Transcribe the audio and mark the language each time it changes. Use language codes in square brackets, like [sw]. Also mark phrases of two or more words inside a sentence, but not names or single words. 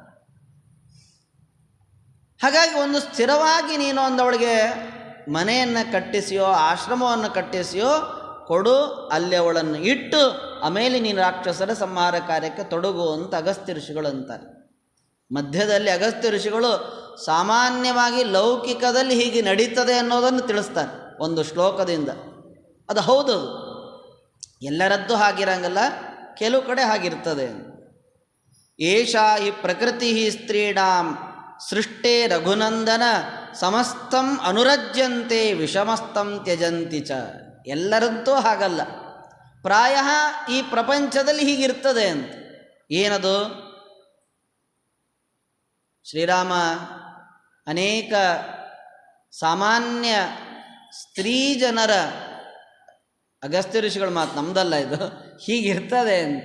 [kn] ಹಾಗಾಗಿ ಒಂದು ಸ್ಥಿರವಾಗಿ ನೀನು ಒಂದವಳಿಗೆ ಮನೆಯನ್ನು ಕಟ್ಟಿಸಿಯೋ ಆಶ್ರಮವನ್ನು ಕಟ್ಟಿಸಿಯೋ ಕೊಡು, ಅಲ್ಲಿ ಅವಳನ್ನು ಇಟ್ಟು ಆಮೇಲೆ ನೀನು ರಾಕ್ಷಸರ ಸಂಹಾರ ಕಾರ್ಯಕ್ಕೆ ತೊಡಗು ಅಂತ ಅಗಸ್ತ್ಯ ಋಷಿಗಳು ಅಂತಾರೆ. ಮಧ್ಯದಲ್ಲಿ ಅಗಸ್ತ್ಯ ಋಷಿಗಳು ಸಾಮಾನ್ಯವಾಗಿ ಲೌಕಿಕದಲ್ಲಿ ಹೀಗೆ ನಡೀತದೆ ಅನ್ನೋದನ್ನು ತಿಳಿಸ್ತಾರೆ ಒಂದು ಶ್ಲೋಕದಿಂದ. ಅದು ಹೌದು, ಎಲ್ಲರದ್ದು ಹಾಗಿರಂಗಲ್ಲ, ಕೆಲವು ಕಡೆ ಹಾಗಿರ್ತದೆ. [sa] ಏಷಾ ಹಿ ಪ್ರಕೃತಿ ಸ್ತ್ರೀಣಾಂ ಸೃಷ್ಟೇ ರಘುನಂದನ ಸಮಸ್ತಂ ಅನುರಜ್ಯಂತೆ ವಿಷಮಸ್ತಂ ತ್ಯಜಂತಿ ಚ. [kn] ಎಲ್ಲರದ್ದೂ ಹಾಗಲ್ಲ, ಪ್ರಾಯ ಈ ಪ್ರಪಂಚದಲ್ಲಿ ಹೀಗಿರ್ತದೆ ಅಂತ. ಏನದು? ಶ್ರೀರಾಮ ಅನೇಕ ಸಾಮಾನ್ಯ ಸ್ತ್ರೀ ಜನರ, ಅಗಸ್ತ್ಯ ಋಷಿಗಳ ಮಾತು, ನಮ್ದಲ್ಲ ಇದು, ಹೀಗಿರ್ತದೆ ಅಂತ.